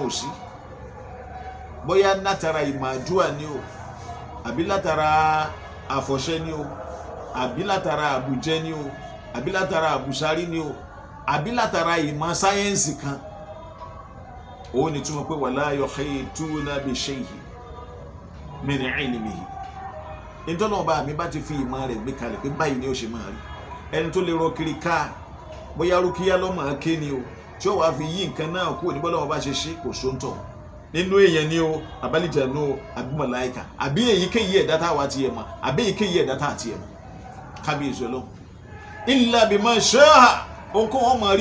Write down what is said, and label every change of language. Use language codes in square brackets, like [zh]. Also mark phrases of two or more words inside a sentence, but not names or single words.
[yo] ò sí bóyá látara ìmàdúà ni o àbí látara àfọ̀ṣẹ ni o àbí látara àbùjẹ ni o àbí látara àbùsárí ni o àbí látara ìmọ̀ sáyẹ́ǹsì kan òun ni túmọ̀ pé [ar] ولا يحيطون بشيء من علمه [yo] nítorí ọba mi bá ti fi ìmọ̀ rẹ̀ gbé kalẹ̀ pé báyìí ni ó ṣe máa rí ẹni tó lè rọ kiri ká bóyá rúkìá lọ́mọ ké ni o tí ó wàá fi yí nǹkan náà kúrò ní bọ́lá wọn bá ṣe ṣe kò sóńtọ̀ nínú èèyàn ni o àbálìjànú o àbí màláíkà àbí èyíkéyìí ẹ̀dá tá a wá tiẹ̀ mọ̀ àbí èyíkéyìí ẹ̀dá tá a tiẹ̀ mọ̀ kábíyèsí ọlọ́run [ar] إلا بما شاء [yo] ohunkóhun wọn máa rí